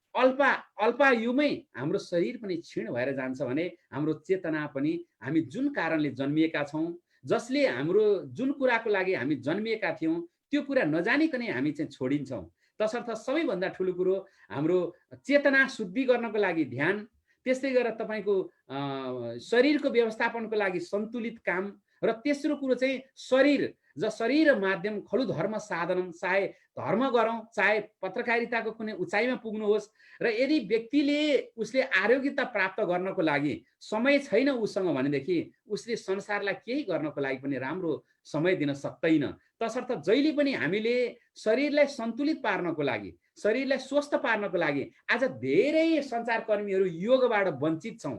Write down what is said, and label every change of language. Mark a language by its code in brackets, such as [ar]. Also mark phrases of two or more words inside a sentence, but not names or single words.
[ne] अल्पायुमै हाम्रो शरीर पनि क्षीण भएर जान्छ भने हाम्रो चेतना पनि हामी जुन कारणले जन्मिएका छौँ, जसले हाम्रो जुन कुराको लागि हामी जन्मिएका थियौँ त्यो कुरा नजानिकनै हामी चाहिँ छोडिन्छौँ। तसर्थ सबैभन्दा ठुलो कुरो हाम्रो चेतना शुद्धि गर्नको लागि ध्यान, त्यस्तै गरेर तपाईँको शरीरको व्यवस्थापनको लागि सन्तुलित काम र तेस्रो कुरो चाहिँ [sa] शरीर माध्यम खलु धर्म साधनम, [ne] चाहे धर्म गरौँ चाहे पत्रकारिताको कुनै उचाइमा पुग्नुहोस्। र यदि व्यक्तिले उसले आरोग्यता प्राप्त गर्नको लागि समय छैन उसँग भनेदेखि उसले संसारलाई केही गर्नको लागि पनि राम्रो समय दिन सक्दैन। तसर्थ जहिले पनि हामीले शरीरलाई सन्तुलित पार्नको लागि, शरीरलाई स्वस्थ पार्नको लागि आज धेरै सञ्चारकर्मीहरू योगबाट वञ्चित छौँ।